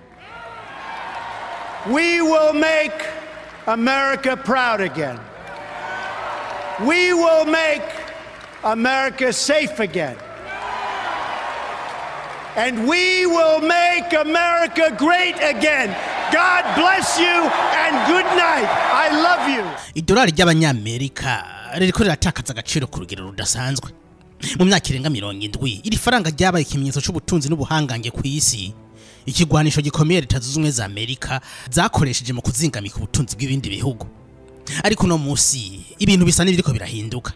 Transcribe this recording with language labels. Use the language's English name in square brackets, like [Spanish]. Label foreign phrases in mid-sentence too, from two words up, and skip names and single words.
[English] We will make America proud again. We will make America safe again. And we will make America great again. God bless you and good night. I love you. [Rundi] Idolari ry'abanyamerika ririko riratakaza agaciro ku rugero rudasanzwe. Mu myaka irenga 70 iri faranga ryabaye ikimenyetso cy'ubutunzi n'ubuhangange ku isi. Ikigwanisho gikomeye Leta Zunze Ubumwe za Amerika zakoresheje mu kuzingamika ubutunzi bw'ibindi bihugu. Ariko no musi ibintu bisa n'ibiriko birahinduka.